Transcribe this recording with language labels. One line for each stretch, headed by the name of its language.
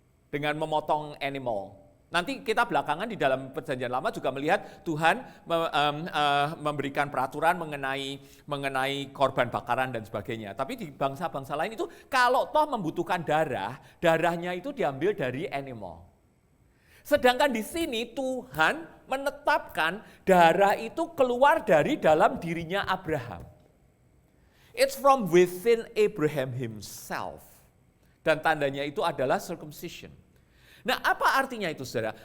Indonesian: Dengan memotong animal. Nanti kita belakangan di dalam perjanjian lama juga melihat Tuhan memberikan peraturan mengenai korban bakaran dan sebagainya. Tapi di bangsa-bangsa lain itu kalau toh membutuhkan darah, darahnya itu diambil dari animal. Sedangkan di sini Tuhan menetapkan darah itu keluar dari dalam dirinya Abraham.
English: It's from within Abraham himself.
Indonesian: Dan tandanya itu adalah circumcision. Nah, apa artinya itu, saudara?